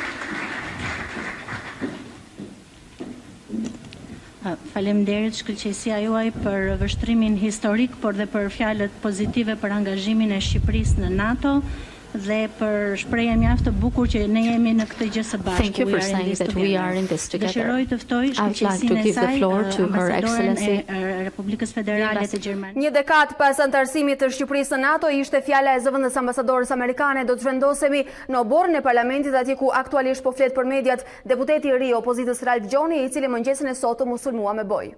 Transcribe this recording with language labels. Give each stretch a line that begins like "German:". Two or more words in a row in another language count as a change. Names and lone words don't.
Albanian: Faleminderit shkëlqësia juaj për vështrimin historik, por dhe për fjalët pozitive për angazhimin e Shqipërisë në NATO. Dhe për shprehjen mjaft të bukur që ne jemi në këtë gjë së bashku.
English: Thank you for saying that we are in this together.
Albanian: Dëshiroj të ftoj shkëlqësinë e saj, ambasadoren e Republikës Federale të Gjermanisë. Një dekadë pas antarësimit të Shqipërisë në NATO, ishte fjala e zëvendës ambasadores amerikane. Do të zhvendosemi në oborrin e parlamentit, atje ku aktualisht po flet për mediat deputeti i ri i opozitës Ralph Gjoni, i cili mëngjesin e sotëm u sulmua me boj.